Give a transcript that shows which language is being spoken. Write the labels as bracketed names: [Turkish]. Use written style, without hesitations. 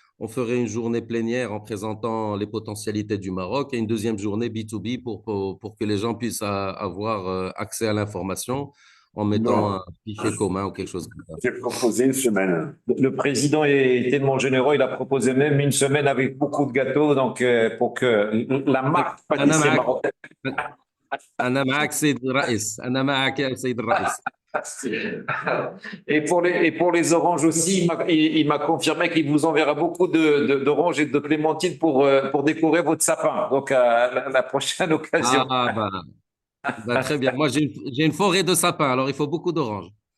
[French] On ferait une journée plénière en présentant les potentialités du Maroc et une deuxième journée B2B pour que les gens puissent avoir accès à l'information en mettant un fichier commun ou quelque chose comme ça. J'ai proposé une semaine. Le président est tellement généreux, il a proposé même une semaine avec beaucoup de gâteaux, donc pour que la marque pâtisserie marocaine. [Arabic] أنا معك سيد الرئيس أنا معك يا سيد الرئيس. [French] Et pour les oranges aussi, il m'a confirmé qu'il vous enverra beaucoup d'oranges et de clémentines pour décorer votre sapin. Donc, à la prochaine occasion. Très bien. Moi, j'ai une forêt de sapins, alors il faut beaucoup d'oranges.